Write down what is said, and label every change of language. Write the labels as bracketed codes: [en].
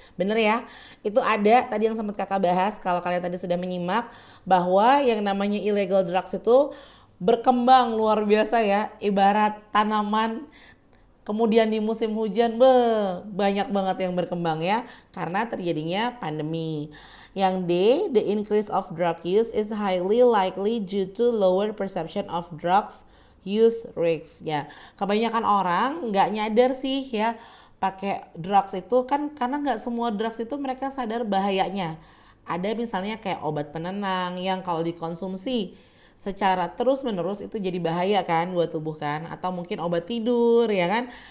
[id] Bener ya, itu ada tadi yang sempat kakak bahas kalau kalian tadi sudah menyimak, bahwa yang namanya illegal drugs itu berkembang luar biasa ya, ibarat tanaman kemudian di musim hujan banyak banget yang berkembang ya, karena terjadinya pandemi. [en] Yang D, the increase of drug use is highly likely due to lower perception of drugs use risks ya. [id] Kebanyakan orang nggak nyadar sih ya pakai drugs itu kan, karena nggak semua drugs itu mereka sadar bahayanya. Ada misalnya kayak obat penenang yang kalau dikonsumsi secara terus-menerus itu jadi bahaya kan buat tubuh kan, atau mungkin obat tidur ya kan.